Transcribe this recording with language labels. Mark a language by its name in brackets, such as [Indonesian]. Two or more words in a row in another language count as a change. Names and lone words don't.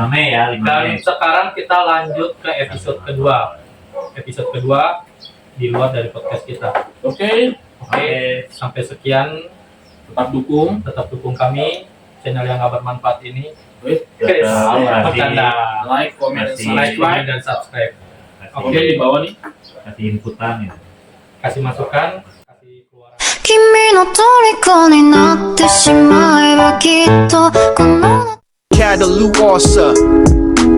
[Indonesian] 5 Mei ya, 5 Dan Mei. sekarang kita lanjut ke episode kedua. Episode kedua di luar dari podcast kita. Oke, Oke, sampai sekian. tetap dukung. Tetap dukung kami, channel yang nggak bermanfaat ini. Tetap Bercanda. [English] Like, comment, [Indonesian] Masih. Like, subscribe. comment, dan subscribe. Oke, di bawah nih. Kasih inputan ya. Kasih masukan, kasih keluaran. [Japanese] 君の虜になってしまえばきっとこの Catalu Orsa